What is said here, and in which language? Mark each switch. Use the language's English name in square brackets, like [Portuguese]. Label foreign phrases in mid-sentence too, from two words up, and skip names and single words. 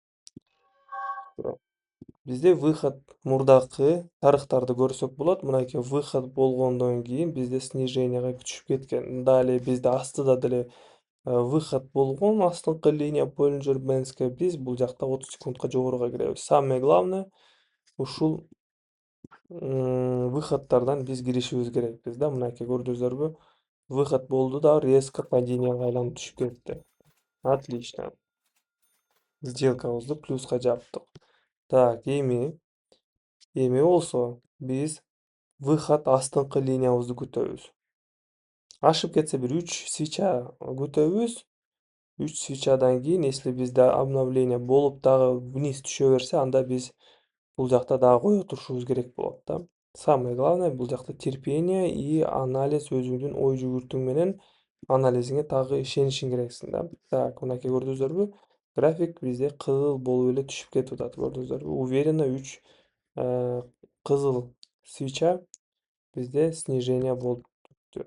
[Kyrgyz] Бизде выход мурдакы тарыхтарды көрсөк болот. Мынакей выход болгондон кийин бизде сниженияга түшүп кеткен. Далее бизде астыда деле выход болгон астыңкы линия Bollinger Bands'ке биз бул жакта 30 секундка жогоруга киребиз. [Russian] Самое главное [Kyrgyz] ушул выходтордон биз киришибиз керекпиз да. Мынакей көрдүңүздөрбү? Выход болду да резко паденияга айланып түшүп кетти. Отлично. Сделкабызды плюска жаптык. Так, эми Эми болсо биз выход астыңкы линиябызды күтөбүз. Ашып кетсе бир 3 свеча күтөбүз. 3 свечадан кийин, если бизде обновление болуп дагы вниз түшө берсе, анда биз бул жакта дагы кое турушубуз керек болот да. [Russian] Самое главное [Kyrgyz] бул жакта [Russian] терпение и анализ, [Kyrgyz] өзүңдүн ой жүгүртүүң менен анализиңе дагы ишенишиң керексиң да. Так, мынакей көрдүңүздөрбү? График бизде кызыл болуп эле түшүп кетип атат, көрдүңүздөрбү? Уверенно 3 кызыл свеча бизде снижение болуп түштү.